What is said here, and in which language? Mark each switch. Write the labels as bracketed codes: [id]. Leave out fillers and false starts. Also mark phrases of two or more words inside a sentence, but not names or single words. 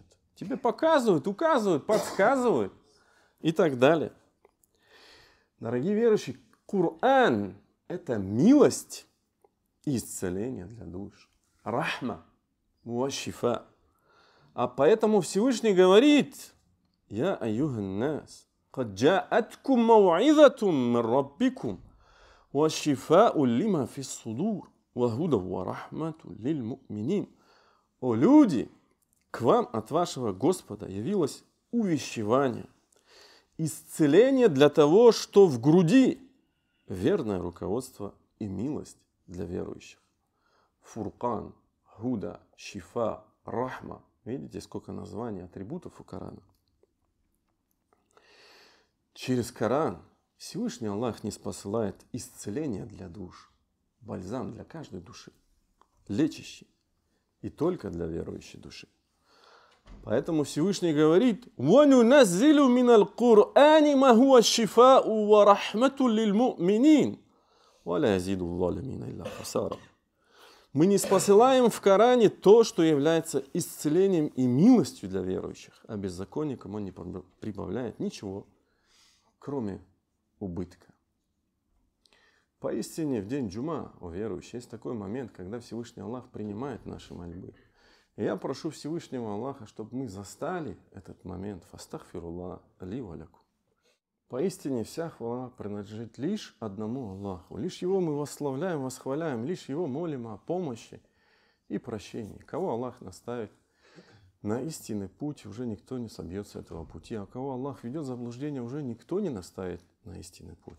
[ru] Тебе показывают, указывают, подсказывают и так далее. Дорогие верующие, Коран – это милость и исцеление для душ. [ar] رحمة وشفاء. [ru] А поэтому Всевышний говорит: [ar] «يا أيها الناس, قد جاءتكم موعظة من ربكم وشفاء لما في الصدور وهدى ورحمة للمؤمنين». [ru] О люди, к вам от вашего Господа явилось увещевание, исцеление для того, что в груди, верное руководство и милость для верующих. [ar] فرقان، هدى، شفاء، رحمة. [ru] Видите, сколько названий, атрибутов у Корана. Через Коран Всевышний Аллах не спосылает исцеление для душ, бальзам для каждой души, лечащий, и только для верующей души. Поэтому Всевышний говорит: [ar] وَنُنَزِّلُ مِنَ الْقُرْآنِ مَا هُوَ الشِّفَاءُ وَرَحْمَةٌ لِلْمُؤْمِنِينَ وَلَا يَزِيدُ الظَّالِمِينَ إِلَّا خَسَارًا. [ru] Мы не спосылаем в Коране то, что является исцелением и милостью для верующих, а беззаконникам он не прибавляет ничего, кроме убытка. Поистине, в день джума, о верующие, есть такой момент, когда Всевышний Аллах принимает наши мольбы. И я прошу Всевышнего Аллаха, чтобы мы застали этот момент. [ar] فأستغفر الله لي ولكم. [ru] Поистине, вся хвала принадлежит лишь одному Аллаху. Лишь Его мы восславляем, восхваляем, лишь Его молим о помощи и прощении. Кого Аллах наставит на истинный путь, уже никто не собьется с этого пути. А кого Аллах ведет в заблуждение, уже никто не наставит на истинный путь.